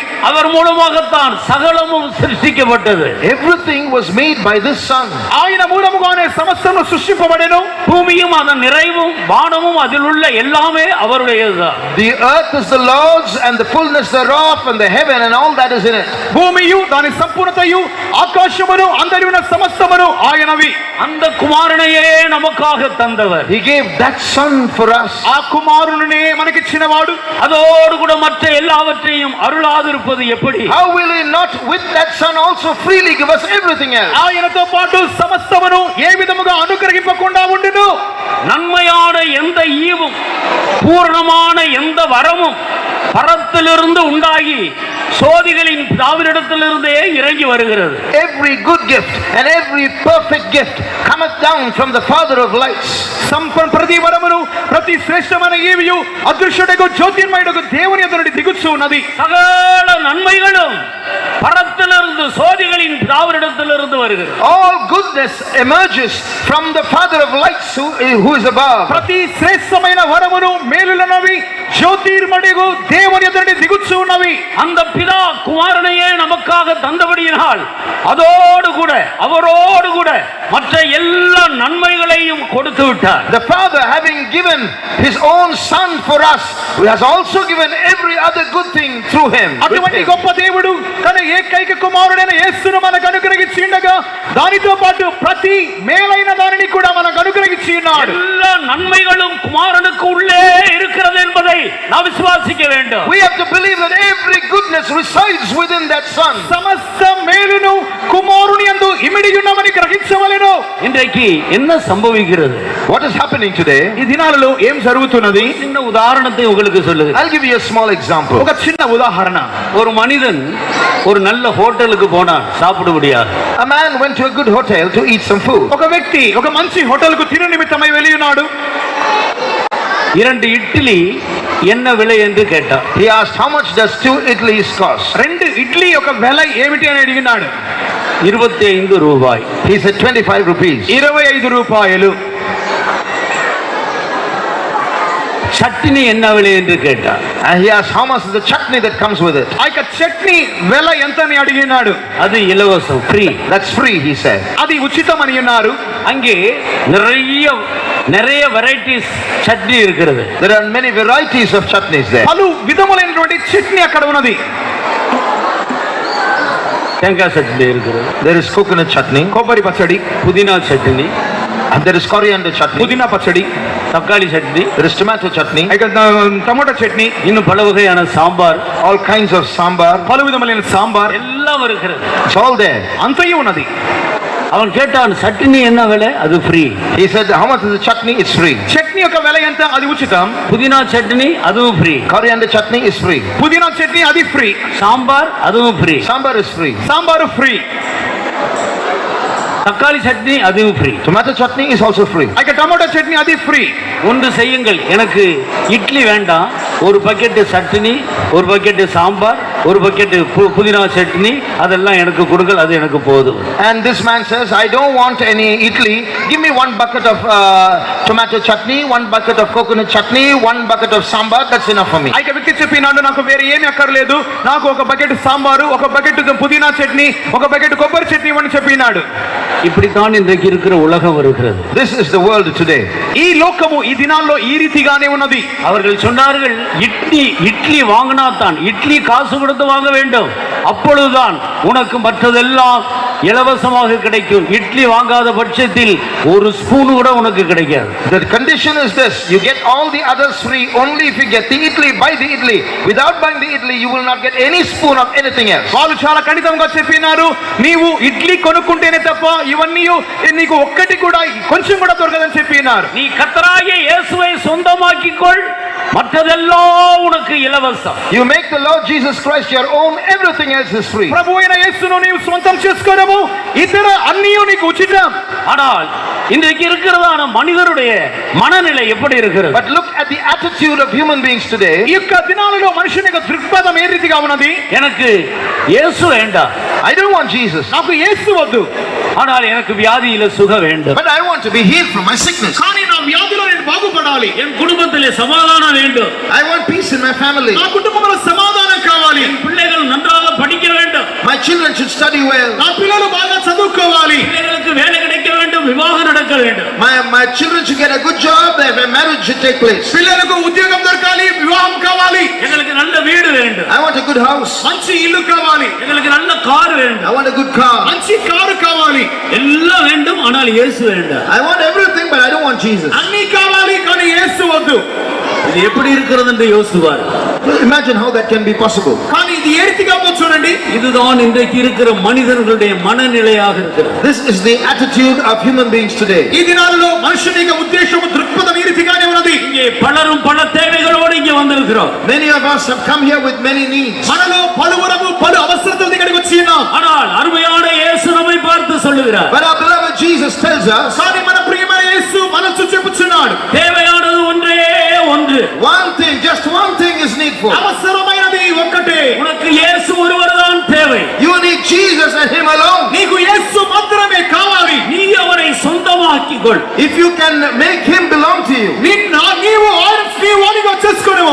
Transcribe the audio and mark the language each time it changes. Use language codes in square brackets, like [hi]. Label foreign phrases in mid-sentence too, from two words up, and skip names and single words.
[ta] அவர் மூலமாகத்தான் சகலமும் சிருஷ்டிக்கப்பட்டது. [en] Everything was made by this Son. [te] ఆయన మూలముగానే సమస్తము సృష్టింపబడెను. [ta] பூமியும் அதன் நிறைவும் வானமும் அதில் உள்ள எல்லாமே அவருடையதுதான். [en] The earth is the Lord's and the fullness thereof and the heaven and all that is in it. [te] భూమియు దాని సంపూర్ణతయు ఆకాశమును అందరి ఉన్న సమస్తమును ఆయనవి. [ta] அந்த குமாரனையே நமக்காக தந்தவர். [en] He gave that Son for us. [te] ఆ కుమారునినే మనకిచ్చినవాడు [ta] அதோடு கூட மற்ற எல்லாவற்றையும் அருளாதிருப்பது எப்படி? [en] How will he not with that Son also freely give us everything else? [te] ఆయనతో పాటు సమస్తమును ఏ విధముగా అనుగ్రహింపకుండా ఉండును? [ta] நன்மையான எந்த ஈவும் பூரணமான எந்த வரமும் பரத்திலிருந்து உண்டாகி சோதிகளின் பிதாவினிடத்திலிருந்தே இறங்கி வருகிறது. [en] Every good gift and every perfect gift cometh down from the Father of lights. [te] ప్రతి వరమును ప్రతి శ్రేష్టమైన ఈవియు అదృశ్యుడకు జ్యోతిర్మయుడకు దేవుని యొద్ద నుండి దిగుచు ఉన్నది. [ta] சகல நன்மைகளும் பரத்திலிருந்து சோதிகளின் பிதாவினிடத்திலிருந்து வருகிறது. [en] All goodness emerges from the Father of lights who is above. [te] ప్రతి శ్రేష్టమైన వరమును మేలులనవి జ్యోతిర్మయుడకు దేవుని యొద్ద నుండి దిగుచు ఉన్నవి. [ta] அந்த பிதா குமாரனையே நமக்காக தந்தபடியினால் அதோடு கூட அவரோடு கூட மற்ற எல்லா நன்மைகளையும் கொடுத்து விட்டார். [en] The Father, having given his own Son for us, has also given every other good thing through him. [te] అటువంటి గొప్ప దేవుడు తన ఏకైక కుమారుడైన యేసును మనకు అనుగ్రహించి ఉండగా దానితో పాటు ప్రతి మేలైన దానిని కూడా మనకు అనుగ్రహించి ఉన్నాడు. [ta] எல்லா நன்மைகளும் குமாரனுக்கு உள்ளே இருக்கிறது என்பதை நாம் விசுவாசிக்க வேண்டும். [en] We have to believe that every goodness resides within that Son. [te] సమస్త మేలును కుమారుని యందు ఇమిడి ఉన్నమని గ్రహించవలెను. [ta] இன்றைக்கு என்ன சம்பவிக்கிறது? [en] What is happening today? [te] ఈ దినాలలో ఏం జరుగుతున్నది? [ta] சின்ன உதாரணத்தை உங்களுக்கு சொல்லுங்க. [en] I'll give you a small example. [te] ఒక చిన్న ఉదాహరణ. [ta] ஒரு மனிதன் ஒரு நல்ல ஹோட்டலுக்கு போனான் சாப்பிட முடியாது. [en] A man went to a good hotel to eat some food. [te] ఒక వ్యక్తి ఒక మంచి హోటల్కు తిను నిమిత్తమై వెళ్ళి ఉన్నాడు. [ta] 2 ఇడ్లీ என்ன விலை என்று கேட்டார். [en] He asked, how much does 2 idlis cost? [te] 2 ఇడ్లీ ఒక వెల ఏమిటి అని అడిగినాడు. 25 రూపాయి. [en] He said 25 rupees. [te] 25 రూపాయలు. [ta] சட்னி என்ன விலை என்று கேட்டார். [en] And he asked, how much is the chutney that comes with it? [te] ఆ యొక్క చట్నీ వెల ఎంత అని అడిగినాడు. [ta] அது இலவசம், ஃப்ரீ. [en] That's free, he said. [te] అది ఉచితం అని అన్నారు. [ta] அங்கே நிறைய வெரைட்டிஸ் சட்னி இருக்கிறது. [en] There are many varieties of chutneys there. [te] పలు విధములైనటువంటి చట్నీ అక్కడ ఉన్నది. [ta] தேங்காய் சட்னி இருக்கிறது. [en] There is coconut chutney, [te] కొబ్బరి పచ్చడి, [ta] புதினா சட்னி, [en] and there is coriander chutney. [te] పుదీనా పచ్చడి, [ta] தக்காளி சட்னி, [en] There is tomato chutney, [te] ఇక టమోటా చట్నీ, [ta] இன்னும் பல வகையான சாம்பார், [en] all kinds of sambar. [te] పలు విధములైన సాంబార్ [ta] எல்லாம் இருக்கிறது. [en] It's all there. [te] అంతయు ఉన్నది. [ta] அவன் கேட்டான், சட்னி என்ன விலை? அது ஃப்ரீ. [en] He said, how much is the chutney? It's free. [te] చట్నీ యొక్క వెల ఎంత? అది ఉచితం. [ta] புதினா சட்னி அதுவும் ஃப்ரீ. [en] Coriander chutney is free. [te] పుదీనా చట్నీ అది ఫ్రీ. [ta] சாம்பார் அதுவும் ஃப்ரீ. [en] Sambar is free. [te] సాంబారు ఫ్రీ. [ta] தக்காளி சட்னி அதுவும் ஃப்ரீ. [en] Tomato chutney is also free. [te] ఇక టమోటా చట్నీ అది ఫ్రీ. [ta] ஒன்று செய்யுங்கள், எனக்கு இட்லி வேண்டாம், ஒரு பக்கெட் சட்னி, ஒரு பக்கெட் சாம்பார், ஒரு பக்கெட் புதினா சட்னி, அதெல்லாம் எனக்கு கொடுங்கள், அது எனக்கு போதும். [en] And this man says, I don't want any idli. Give me 1 bucket of tomato chutney, 1 bucket of coconut chutney, 1 bucket of sambar. That's enough for me. [te] ఇక వ్యక్తి చెప్పినాడు, నాకు వేరే ఏమీ అక్కర్లేదు, నాకు ఒక బకెట్ సాంబారు, ఒక బకెట్ పుదీనా చట్నీ, ఒక బకెట్ కొబ్బరి చట్నీ అని చెప్పినాడు. [ta] இப்படித்தான் இன்றைக்கு இருக்கிற உலகம் இருக்கிறது. [en] This is the world today. [te] ఈ లోకము ఈ దినాల్లో ఈ రీతిగానే ఉన్నది. [ta] அவர்கள் சொன்னார்கள், இட்லி வாங்கினாத்தான், இட்லி காசு கொடுத்து வாங்க வேண்டும், அப்பொழுதுதான் உனக்கு மற்றதெல்லாம் இலவசமாக கிடைக்கும். இட்லி வாங்காத பட்சத்தில் ஒரு ஸ்பூன் கூட உனக்கு கிடைக்காது. [en] The condition is this: you get all the others free only if you get the idli. Buy the idli. Without buying the idli, you will not get any spoon of anything else. [te] వాళ్ళు చాలా ఖండితంగా చెప్పినారు, నీవు ఇడ్లీ కొనుక్కుంటేనే తప్ప ఇవన్నీ నీకు ఒక్కటి కూడా కొంచెం కూడా దొరకదని చెప్పినారు. [ta] நீ கர்த்தராகிய இயேசுவை சொந்தமாக்கிக்கொள், மற்றதெல்லாம் உனக்கு இலவசம். [en] You make the Lord Jesus Christ your own, everything else is free. [te] ప్రభు అయిన యేసును నీవు సొంతం చేసుకోవడము, ఇతర అన్నీ నీకు ఉచితం. [ta] ஆனால் இன்றைக்கு இருக்கிறதான மனிதருடைய மனநிலை எப்படி இருக்கிறது? [en] But look at the attitude of human beings today. [te] ఈ యొక్క దినాలలో మనుషుని యొక్క దృక్పథం ఏ రీతిగా ఉన్నది? [ta] எனக்கு இயேசு வேண்டாம், [en] I don't want Jesus, [te] నాకు యేసు వద్దు, [ta] ஆனால் எனக்கு வியாதியில சுகம் வேண்டும். [en] but I want to be healed from my sickness. [te] కానీ నా వ్యాధిలో నేను బాగుపడాలి. [ta] என் குடும்பத்திலே சமாதானம் வேண்டும். [en] I want peace in my family. [te] నా కుటుంబంలో సమాధానం కావాలి. [ta] என் பிள்ளைகள் நன்றாக படிக்க வேண்டும். [en] My children should study well. [te] నా పిల్లలు బాగా చదువుకోవాలి. [ta] பிள்ளைகளுக்கு வேலை கிடைக்க வேண்டும், விவாகம் நடக்க வேண்டும். [en] My children should get a good job. Their marriage should take place. [te] పిల్లలకు ఉద్యోగం దొరకాలి, వివాహం కావాలి. [ta] எங்களுக்கு நல்ல வீடு வேண்டும், [en] I want a good house. [te] మంచి ఇల్లు కావాలి. [ta] எங்களுக்கு நல்ல கார் [en] I [ta] வேண்டும், [en] want a good car. [te] మంచి కారు కావాలి. [ta] எல்லாம் வேண்டும், ஆனால் இயேசு வேண்டாம். [en] I want everything, but I don't want Jesus. [te] అన్ని కావాలి కానీ యేసు వద్దు. [ta] இது எப்படி இருக்கிறது என்று யோசிப்பார். [en] Imagine how that can be possible. [te] కానీ ఇది ఏ రీతిగా ఉందో చూడండి. [ta] இதுதான் இன்றைக்கு இருக்கிற மனிதர்களுடைய மனநிலையாக இருக்கிறது. [en] This is the attitude of human beings today. [te] ఈ దినాలలో మనుషుని యొక్క ఉద్దేశము దృక్పథం ఈ రీతిగానే ఉన్నది. [ta] இங்கே பலரும் பல தேவைகளோடு இங்கே வந்திருக்கிறோம். [en] Many of us have come here with many needs. [te] మనలో పలువురము పలు అవసరతల దగ్గరికి వచ్చి ఉన్నాం. [ta] ஆனால் அருமையான இயேசு நம்மை பார்த்து சொல்லுகிறார், [en] But our beloved Jesus tells us, [te] కానీ మన ప్రియమైన యేసు మనసు చెప్పుచున్నాడు, [ta] தேவையானது ஒன்றே ஒன்று. [en] one thing, just one thing is needful. [te] అవసరమైనది ఒక్కటే. [ta] உனக்கு இயேசு ஒருவர்தான் தேவை. [en] You need Jesus and Him alone. [te] నీకు యేసు మాత్రమే కావాలి. [ta] நீ அவரை சொந்தமாக்கிக்கொள். [en] If you can make Him belong to you, [te] నీవు వాడిగా చేసుకునేవు.